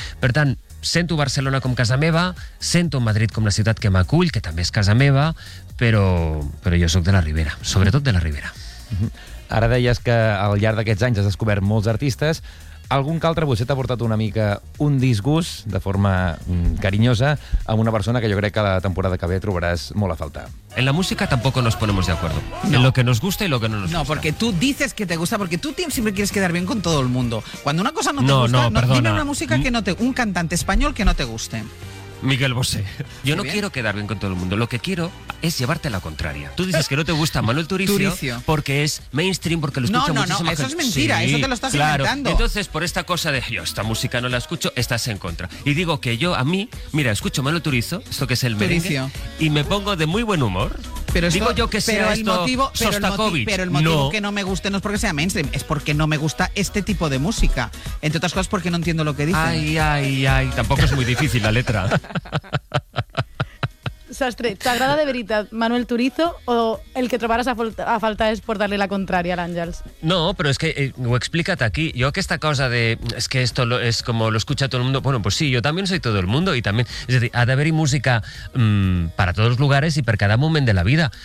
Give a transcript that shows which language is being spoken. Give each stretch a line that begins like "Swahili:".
Catalan: Per tant, sento Barcelona com casa meva, sento Madrid com la ciutat que m'acull, que també és casa meva, però jo sóc de la Ribera, sobretot de la Ribera. Ara deies que al llarg d'aquests anys has descobert molts artistes. Algun que altre vostè t'ha portat una mica un disgust, de forma carinyosa, amb una persona que jo crec que la temporada que ve trobaràs molt a faltar.
Spanish: En la música tampoco nos ponemos de acuerdo. No. En lo que nos gusta y lo que no nos gusta. No, porque tú dices que te gusta, porque tú siempre quieres quedar bien con todo el mundo. Cuando una cosa no te gusta, perdona. Dime una música que no te... un cantante español que no te guste. Miguel Bosé. Yo no quiero quedar bien con todo el mundo. Lo que quiero es llevarte a la contraria. Tú dices que no te gusta Manuel Turizo porque es mainstream, porque lo escucha muchísimo. No, eso es mentira. Sí, eso te lo estás inventando. Entonces, por esta cosa de yo esta música no la escucho, estás en contra. Y digo que yo, a mí, mira, escucho Manuel Turizo, esto que es el merengue, y me pongo de muy buen humor. Pero digo yo que sea esto Sostakovich. Pero el motivo que no me guste no es porque sea mainstream, es porque no me gusta este tipo de música. Entre otras cosas, porque no entiendo lo que dicen. Ay. Tampoco es muy difícil la letra.
Catalan: Sastre, ¿t'agrada de veritat Manuel Turizo o el que trobaràs a faltar és portar-li la contrària a l'Àngels? No, però és que ho he explicat aquí. Jo aquesta cosa de
Spanish: es que esto es como lo escucha todo el mundo, bueno, pues sí, yo también soy todo el mundo y también, es decir,
Catalan: ha d'haver-hi
Spanish: música para todos los lugares y
Catalan: per cada moment de la vida.